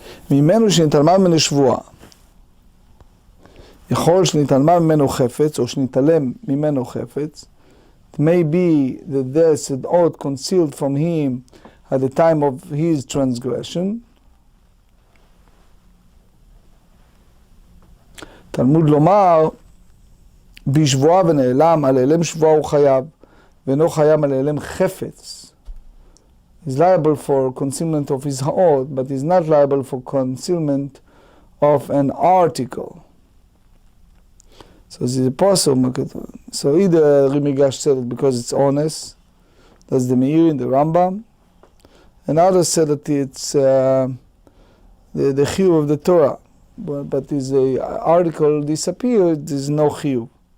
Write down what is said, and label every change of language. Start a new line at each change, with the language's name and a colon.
Hebrew: ממנו שנתעלמה ממנו שבועה, יכול שנתעלמה ממנו חפץ, או שנתעלם ממנו חפץ,
English: it may be that there's an oath concealed from him at the time of his transgression.
Hebrew: תלמוד לומר, בשבועה ונעלם, על העלם שבועה הוא חייב, ואינו חייב על העלם חפץ.
English: He's liable for concealment of his oath, but he's not liable for concealment of an article. So this is possible. So either Rimigash said it because it's honest, that's the Meir in the Rambam, and others said that it's the chiyuv of the Torah, but if the article disappeared, there's no chiyuv.